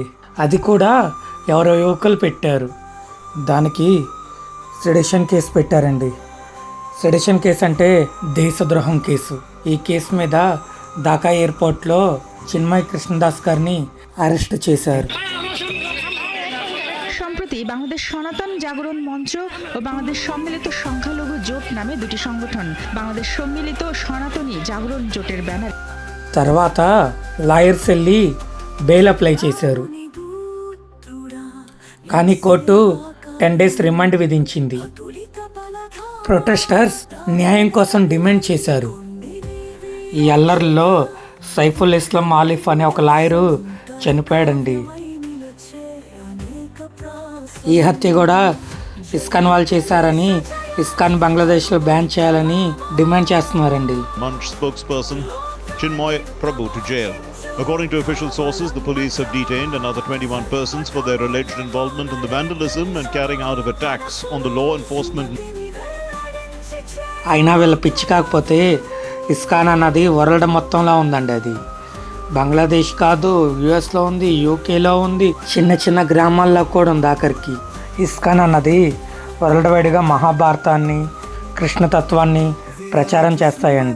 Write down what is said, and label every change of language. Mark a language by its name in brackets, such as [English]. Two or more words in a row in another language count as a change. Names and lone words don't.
[Telugu] అది కూడా ఎవరో యువకులు పెట్టారు. దానికి [English] sedition case [Telugu] పెట్టారండి. [English] sedition case [Telugu] అంటే దేశద్రోహం కేసు. ఈ కేసు మీద ఢాకా ఎయిర్పోర్ట్లో చిన్మయ్ కృష్ణదాస్ గారిని అరెస్ట్ చేశారు. [Bangla] সম্প্রতি বাংলাদেশ সনাতন জাগরণ মঞ্চ ও বাংলাদেশ সম্মিলিত সংখ্যালঘু জোট নামে দুটি সংগঠন বাংলাদেশ সম্মিলিত সনাতনী জাগরণ জোটের ব্যানার [Telugu] తర్వాత లాయర్స్ వెళ్ళి [English] bail apply [Telugu] చేశారు. కానీ కోర్టు 10 [English] days remand [Telugu] విధించింది. ప్రొటెస్టర్స్ న్యాయం కోసం డిమాండ్ చేశారు. ఈ అల్లర్లో సైఫుల్ ఇస్లాం ఆలిఫ్ అనే ఒక లాయరు చనిపోయాడండి. ఈ హత్య కూడా ఇస్కాన్ వాళ్ళు చేశారని, ఇస్కాన్ బంగ్లాదేశ్లో బ్యాన్ చేయాలని డిమాండ్ చేస్తున్నారండి. [English] Munch spokesperson Chinmoy Prabhu to jail. According to official sources, the police have detained another 21 persons for their alleged involvement in the vandalism and carrying out of attacks on the law enforcement. [Telugu] అయినా వీళ్ళ పిచ్చి కాకపోతే ఇస్కాన్ అన్నది వరల్డ్ మొత్తంలో ఉందండి. అది బంగ్లాదేశ్ కాదు, యుఎస్లో ఉంది, యూకేలో ఉంది, చిన్న చిన్న గ్రామాల్లో కూడా ఉంది. ఆఖరికి ఇస్కాన్ అన్నది [English] worldwide [Telugu] మహాభారతాన్ని, కృష్ణతత్వాన్ని ప్రచారం చేస్తాయండి.